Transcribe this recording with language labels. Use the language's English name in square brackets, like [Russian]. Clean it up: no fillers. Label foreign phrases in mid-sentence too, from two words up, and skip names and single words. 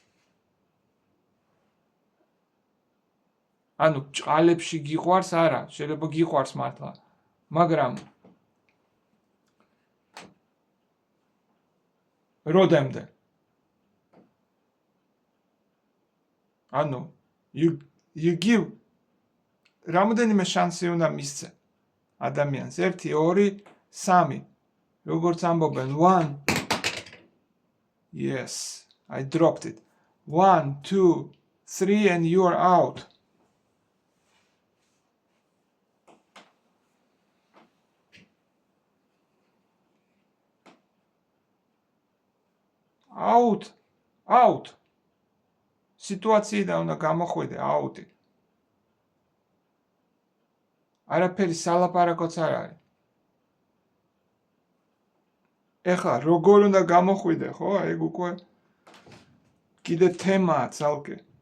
[Georgian] ანუ ჭყალებში გიყვარს, არა, შეიძლება გიყვარს მართლა, მაგრამ როდემდე? ანუ [English] you give [Georgian] რამოდენიმე შანსი უნდა მისცე ადამიანს, 1, 2, 3, როგორც ამბობენ, 1, [English] yes, I dropped it, 1, 2, 3 and you are out. Out. [Georgian] სიტუაციიდან უნდა გამოხვიდე, აუტი. არაფერი სალაპარაკოც არ არის. ეხლა როგორ უნდა გამოხვიდე, ხო? ეგ უკვე კიდე თემაა ცალკე.